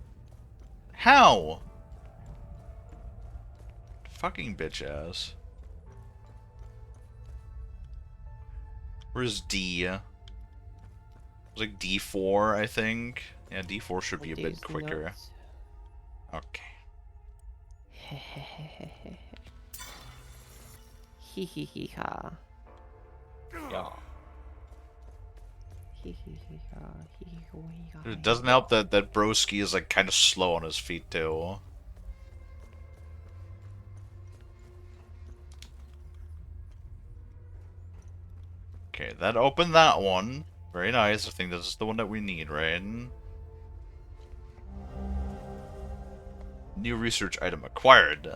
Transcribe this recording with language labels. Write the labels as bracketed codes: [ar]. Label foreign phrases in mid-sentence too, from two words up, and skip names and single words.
[en] How? Fucking bitch ass. Where's D? It was like D4, I think. Yeah, D4 should be a bit quicker. Okay. Hee hee hee ha. Yeah. Hee hee hee ha. Hee hee hee ha. It doesn't help that broski is like kind of slow on his feet too. Okay, that opened that one. Very nice. I think this is the one that we need, right? New research item acquired.